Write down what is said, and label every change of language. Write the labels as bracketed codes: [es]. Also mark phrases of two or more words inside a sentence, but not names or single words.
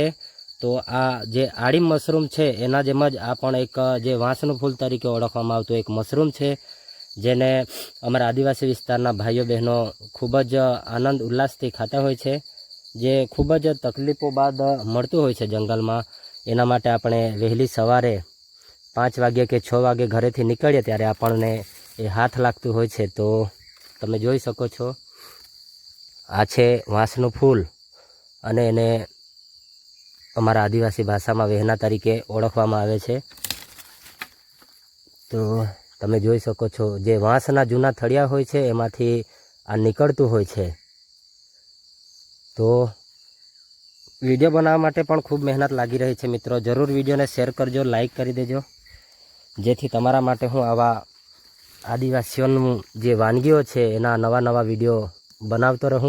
[gu] તો આ જે આડીમ મશરૂમ છે એના જેમ જ આ પણ એક જે વાંસનું ફૂલ તરીકે ઓળખવામાં આવતું એક મશરૂમ છે, જેને અમરા આદિવાસી વિસ્તારના ભાઈઓ બહનો ખૂબ જ આનંદ ઉલ્લાસથી ખાતા હોય છે। જે ખૂબ જ તકલીફો બાદ મળતું હોય છે જંગલ માં, એના માટે આપણે વહેલી સવારે 5 વાગે કે 6 વાગે ઘરેથી નીકળીએ ત્યારે આપણને એ હાથ લાગતું હોય છે। તો તમે જોઈ શકો છો આ છે વાંસનું ફૂલ અને એને અમારા આદિવાસી ભાષા માં વેહના તરીકે ઓળખવામાં આવે છે। तो તમે જોઈ શકો છો જે વાંસના જૂના થળિયા હોય છે એમાંથી આ નીકળતું હોય છે. તો વિડીયો બનાવવા માટે પણ ખૂબ મહેનત લાગી રહી છે મિત્રો. જરૂર વિડીયોને શેર કરજો, લાઈક કરી દેજો, જેથી તમારા માટે હું આવા આદિવાસીઓનું જે વાનગીઓ છે એના નવા નવા વિડીયો બનાવતો રહું.